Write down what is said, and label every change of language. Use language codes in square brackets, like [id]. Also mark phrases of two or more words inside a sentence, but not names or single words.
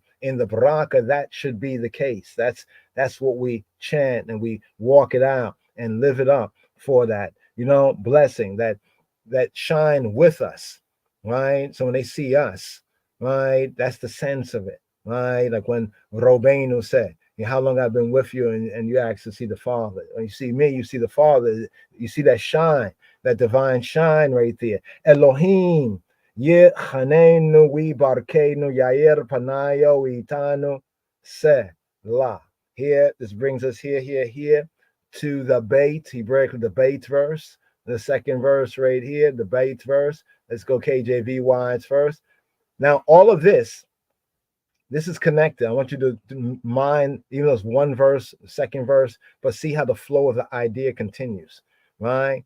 [en] In the Baraka, that should be the case. That's what we chant and we walk it out and live it up for that, you know, blessing that shine with us, right? So when they see us, right, that's the sense of it, right? Like when Robenu said, how long I've been with you, and you ask to see the Father. When you see me, you see the Father. You see that shine, that divine shine right there. Elohim, [he] יחננו ויברכנו יאר פניו אתנו סלה. [en] Here, this brings us here to the bait, Hebraic, the bait verse, the second verse right here, the bait verse. Let's go KJV wise first. Now, all of this is connected. I want you to mind, even though it's one verse, second verse, but see how the flow of the idea continues, right?